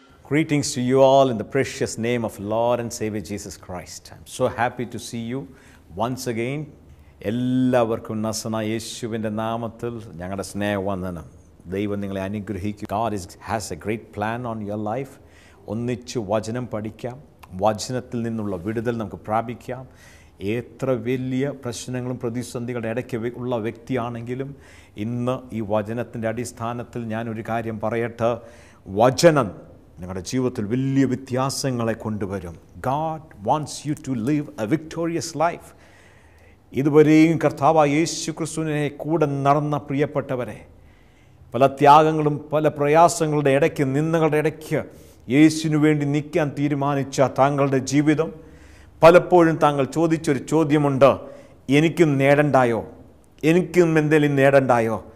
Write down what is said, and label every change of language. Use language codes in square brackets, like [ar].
[en] Greetings to you all in the precious name of Lord and Savior Jesus Christ. I'm so happy to see you once again. [ml] എല്ലാവർക്കും നസനായ യേശുവിൻ്റെ നാമത്തിൽ ഞങ്ങളുടെ സ്നേഹവന്ദനം. ദൈവം നിങ്ങളെ അനുഗ്രഹിക്കും. [en] God has a great plan on your life. [ml] ഒന്നിച്ച് വചനം പഠിക്കാം, വചനത്തിൽ നിന്നുള്ള വിടുതൽ നമുക്ക് പ്രാപിക്കാം. എത്ര വലിയ പ്രശ്നങ്ങളും പ്രതിസന്ധികളുടെ ഇടയ്ക്ക് ഉള്ള വ്യക്തിയാണെങ്കിലും ഇന്ന് ഈ വചനത്തിൻ്റെ അടിസ്ഥാനത്തിൽ ഞാനൊരു കാര്യം പറയട്ടെ. വചനം നിങ്ങളുടെ ജീവിതത്തിൽ വലിയ വ്യത്യാസങ്ങളെ കൊണ്ടുവരും. [en] God wants you to live a victorious life. [ml] ഇതുവരെയും കർത്താവായ യേശു ക്രിസ്തുവിനെ കൂടെ നടന്ന പ്രിയപ്പെട്ടവരെ, പല ത്യാഗങ്ങളും പല പ്രയാസങ്ങളുടെ ഇടയ്ക്ക്, നിന്ദകളുടെ ഇടയ്ക്ക് യേശുവിനു വേണ്ടി നിൽക്കാൻ തീരുമാനിച്ച താങ്കളുടെ ജീവിതം, പലപ്പോഴും താങ്കൾ ചോദിച്ചൊരു ചോദ്യമുണ്ട്, എനിക്കും നേടണ്ടായോ, എനിക്കും എന്തെങ്കിലും നേടണ്ടായോ?